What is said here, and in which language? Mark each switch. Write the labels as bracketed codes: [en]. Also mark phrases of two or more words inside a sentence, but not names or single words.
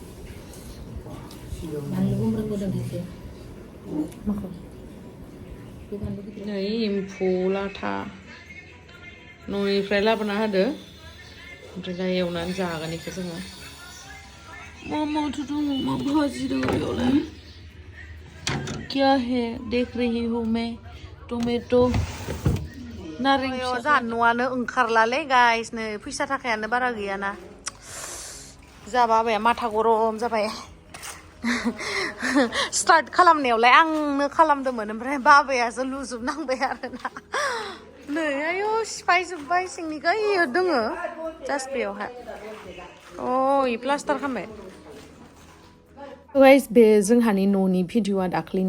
[brx] बानलु गुमब्राखौ दोननोसै माखौ बे बानलु गिदिर नै एम्फौ लाथा न'निफ्राय लाबोना होदो ओमफ्राय दा एवनानै जागोन बेखौ जोङो माथो दङ मा भाजि दङ बेयावलाय [hi] क्या है देख रही हूँ मैं [brx] टमेटो नारें जोंहा न'आनो ओंखारलालै गाइस नै फैसा थाखायानो बारा गैयाना जा बाबाया माथा गरम जाबाय स्टार्ट खालामनायावलाय आंनो खालामदोंमोन ओमफ्राय बाबायासो लुजोबनांबाय आरोना नै आयौ सिफायजोब्बाय सिंनिखौ इयो दोङो जास्ट बेयावहाय इ प्लास्टार खालामबाय गाइस बे जोंहानि न'नि भिडिअआ दाख्लैनो